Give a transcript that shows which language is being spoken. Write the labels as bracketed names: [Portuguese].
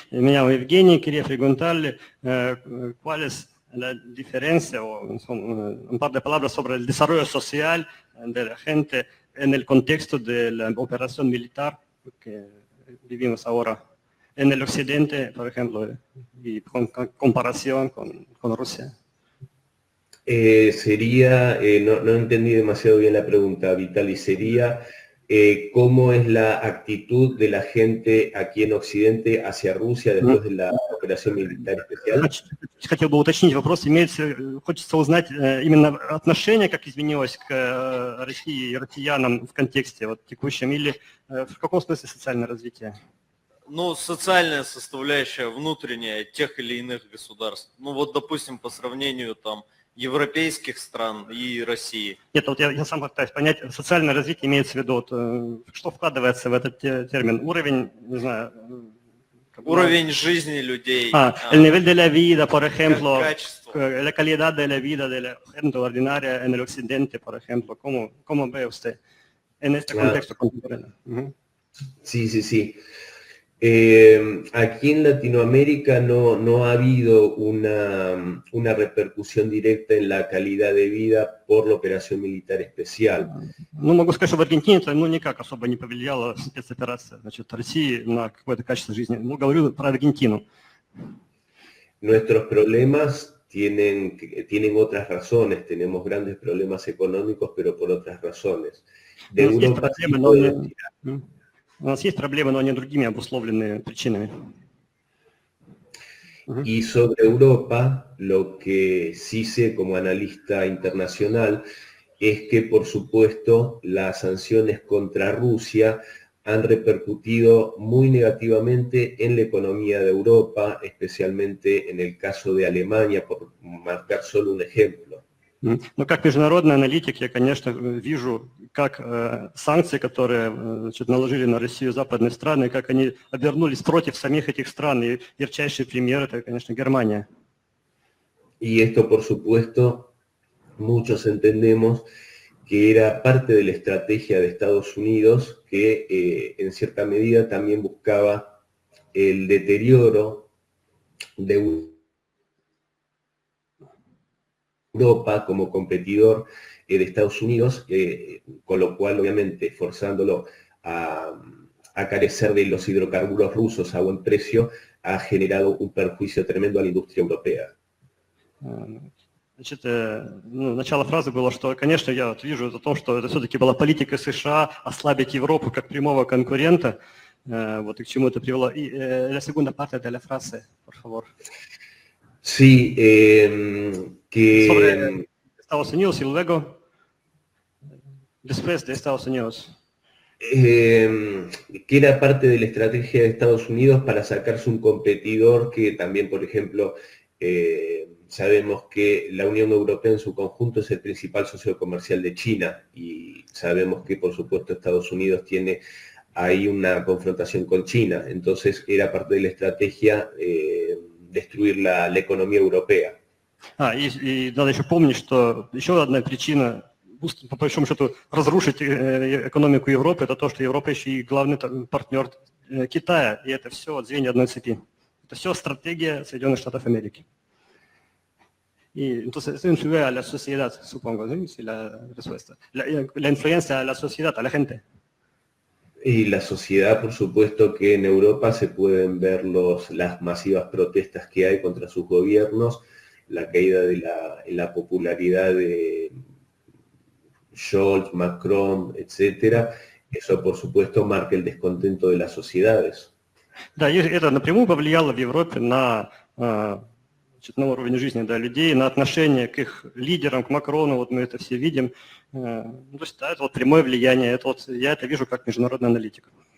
[Russian] Меня Евгений, [Spanish] quería preguntarle cuál es la diferencia o un par de palabras sobre el desarrollo social de la gente en el contexto de la operación militar que vivimos ahora en el occidente, por ejemplo, y con comparación con Rusia. No entendí demasiado bien la pregunta, Vitali, sería cómo es la actitud de la gente aquí en Occidente hacia Rusia después de la operación militar especial. [Russian] Хотел бы уточнить вопрос, хочется узнать именно отношение, как изменилось к России и россиянам в контексте вот, текущем, или в каком смысле социальное развитие? Ну, социальная составляющая внутренняя тех или иных государств. Ну, вот, допустим, по сравнению там европейских стран и России. Нет, вот я сам пытаюсь понять, социальное развитие имеется в виду, вот, что вкладывается в этот термин? Уровень, не знаю... Уровень жизни людей. [Spanish] El nivel de la vida, por ejemplo, la calidad de la vida de la gente ordinaria en el occidente, por ejemplo, ¿cómo ve usted en este contexto contemporáneo? Sí. Aquí en Latinoamérica no ha habido una repercusión directa en la calidad de vida por la operación militar especial. [Russian] Ну, могу сказать, что в Аргентине это никак особо не повлияла спецоперация, значит, России на какое-то качество жизни. Ну, говорю про Аргентину. [Spanish] Nuestros problemas tienen otras razones, tenemos grandes problemas económicos, pero por otras razones. De Europa sí puedo decir. [Russian] У нас есть проблемы, но они другими обусловлены причинами. [Spanish] Y sobre Europa, lo que sí sé como analista internacional es que, por supuesto, las sanciones contra Rusia han repercutido muy negativamente en la economía de Europa, especialmente en el caso de Alemania, por marcar solo un ejemplo. [Russian] Но как международный аналитик я, конечно, вижу, как санкции, которые наложили на Россию западные страны, как они обернулись против самих этих стран. И ярчайший пример – это, конечно, Германия. [Spanish] Y esto, por supuesto, muchos entendemos que era parte de la estrategia de Estados Unidos, que en cierta medida también buscaba el deterioro de Europa como competidor de Estados Unidos, con lo cual, obviamente, forzándolo a carecer de los hidrocarburos rusos a buen precio, ha generado un perjuicio tremendo a la industria europea. [Russian] Значит, начало фразы было, что, конечно, я вижу о том, что это все-таки была политика США ослабить Европу как прямого конкурента. Вот и к чему это привело. И [Spanish] la segunda parte de la frase, por favor. Sí, que... Sobre Estados Unidos y luego, después de Estados Unidos. Que era parte de la estrategia de Estados Unidos para sacarse un competidor que también, por ejemplo, sabemos que la Unión Europea en su conjunto es el principal socio comercial de China y sabemos que, por supuesto, Estados Unidos tiene ahí una confrontación con China. Entonces, era parte de la estrategia destruir la economía europea. [Russian] И надо еще помнить, что еще одна причина, по большому счету, разрушить экономику Европы, это то, что Европа еще и главный партнер Китая, и это все звенья одной цепи. Это все стратегия Соединенных Штатов Америки. [Spanish] Y entonces eso influye a la sociedad, supongo, ¿sí? Si la respuesta. La influencia a la sociedad, a la gente. Y la sociedad, por supuesto que en Europa se pueden ver las masivas protestas que hay contra sus gobiernos, la caída de la popularidad de Scholz, Macron, etcétera. Eso, por supuesto, marca el descontento de las sociedades. [Russian] Да, и это напрямую повлияло в Европе на уровень жизни людей, на отношение к их лидерам, к Макрону, вот мы это все видим. То есть, да, это вот прямое влияние, это вот, я это вижу как международный аналитик.